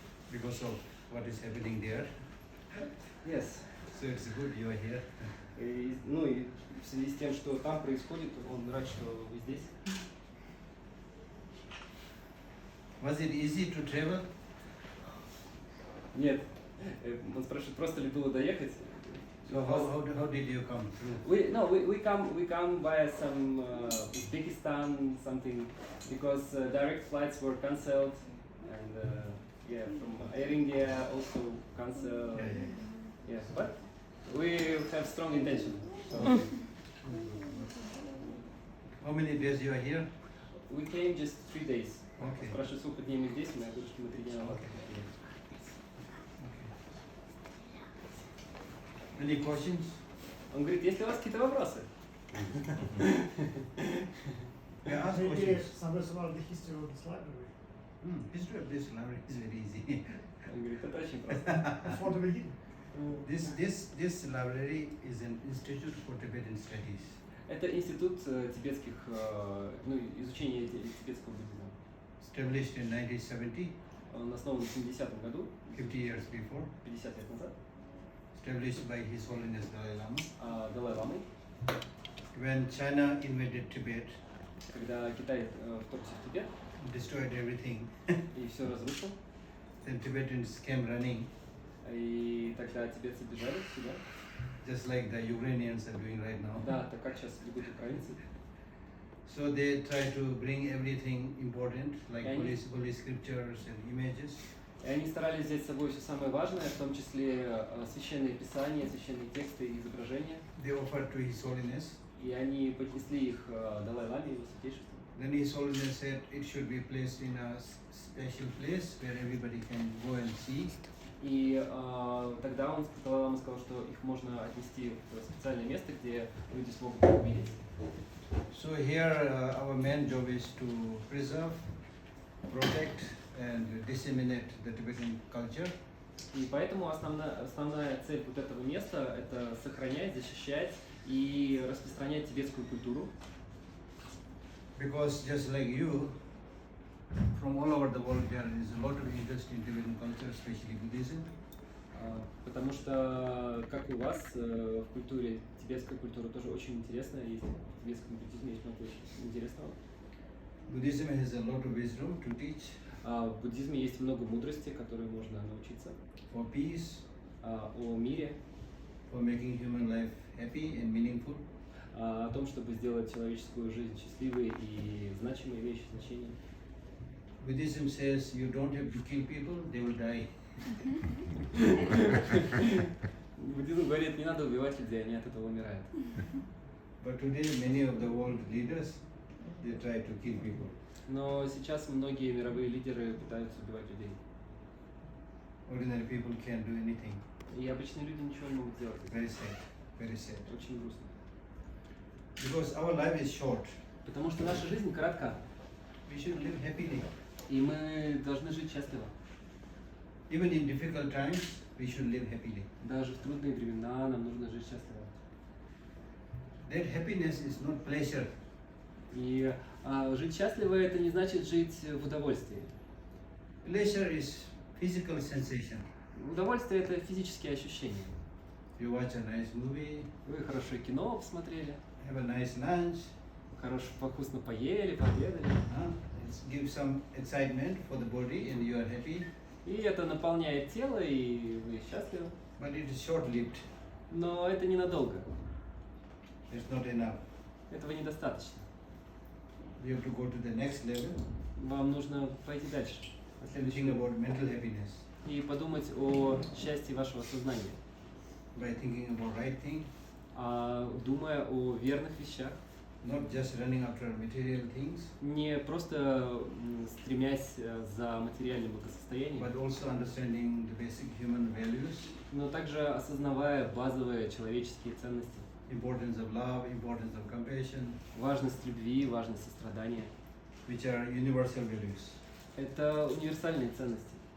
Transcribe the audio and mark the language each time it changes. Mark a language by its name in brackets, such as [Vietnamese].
[English] because of what is happening there. Yes. So it's good you are here. [Russian] Ну и в связи с тем, что там происходит, он рад, что вы здесь. [English] Was it easy to travel? [Russian] Нет. Он спрашивает, просто ли было доехать? [English] So how did you come through? We come via some Uzbekistan something because direct flights were cancelled and yeah, from Air India also cancelled. Yeah, but we have strong intention. So. How many days you are here? We came just 3 days. Okay. [Russian] Спрашиваю, сколько дней мы здесь, мы говорим, что мы 3 дня назад. [English] Any questions? [Russian] Он говорит, есть ли у вас какие-то вопросы? [English] Yeah, ask Maybe questions. somewhere about the history of this library. History of this library is very easy. [Russian] Он говорит, это очень просто. [English] Before the beginning. This library is an institute for Tibetan studies. [Russian] Это институт тибетских, ну, изучения тибетского буддизма. [English] Established in 1970. [Russian] Он основан в 70-м году, [English] 50 years before. [Russian] 50 лет назад. [English] Established by His Holiness Dalai-Lama. [Russian] Далай-Ламы. [English] When China invaded Tibet, [Russian] Когда Китай вторгся в Тибет [English] destroyed everything, [Russian] и все разрушил, [English] then Tibetans came running, [Russian] и тогда тибетцы бежали сюда. [English] just like the Ukrainians are doing right now. [Russian] Да, так как сейчас бегут украинцы. [English] So they try to bring everything important, like Yeah, holy scriptures and images. [Russian] И они старались взять с собой все самое важное, в том числе священные писания, священные тексты и изображения. [English] They offered to His Holiness. [Russian] И они поднесли их Далай-Ламе, его святейшеству. [English] Then His Holiness said it should be placed in a special place where everybody can go and see. [Russian] И тогда Далай-Лама сказал, что их можно отнести в специальное место, где люди смогут их увидеть. [English] So here our main job is to preserve, protect and disseminate the Tibetan culture. [Russian] И поэтому основная цель вот этого места – это сохранять, защищать и распространять тибетскую культуру. [English] Because just like you, from all over the world there is a lot of interest in Tibetan culture, especially Buddhism. [Russian] Потому что, как и у вас, в культуре, тибетская культура тоже очень интересная, есть в тибетском буддизме есть много очень интересного. [English] Buddhism has a lot of wisdom to teach. [Russian] В буддизме есть много мудрости, которой можно научиться. [English] For peace, [Russian] о мире, [English] for making human life happy and meaningful. [Russian] О том, чтобы сделать человеческую жизнь счастливой и значимой, имеющей значение. [English] Buddhism says you don't have to kill people, they will die. [Russian] Буддизм говорит, не надо убивать людей, они от этого умирают. [English] But today many of the world leaders, they try to kill people. [Russian] Но сейчас многие мировые лидеры пытаются убивать людей. [English] Ordinary people can't do anything. [Russian] И обычные люди ничего не могут сделать. [English] Very sad, very sad. [Russian] Очень грустно. [English] Because our life is short. [Russian] Потому что наша жизнь коротка. [English] We should live happily. [Russian] И мы должны жить счастливо. [English] Even in difficult times, we should live happily. [Russian] Даже в трудные времена нам нужно жить счастливо. [English] That happiness is not pleasure. [Russian] И жить счастливо это не значит жить в удовольствии. [English] Pleasure is physical sensation. [Russian] Удовольствие это физические ощущения. [English] You watch a nice movie. [Russian] Вы хорошее кино посмотрели. [English] Have a nice lunch. [Russian] Вкусно поели, пообедали. [English] It gives some excitement for the body and you are happy. [Russian] И это наполняет тело, и вы счастливы. [English] But it is short-lived. [Russian] Но это ненадолго. [English] It's not enough. [Russian] Этого недостаточно. [English] You have to go to the next level. [Russian] Вам нужно пойти дальше. [English] And think about mental happiness. [Russian] И подумать о счастье вашего сознания. [English] By thinking about right thing. [Russian] Думая о верных вещах. [English] Not just running after material things. [Russian] Не просто стремясь за материальным благосостоянием. [English] But also understanding the basic human values. [Russian] Но также осознавая базовые человеческие ценности. [English] Importance of love, importance of compassion. [Russian] Важность любви, важность сострадания. [English] Which are universal values. [Russian] Это универсальные ценности.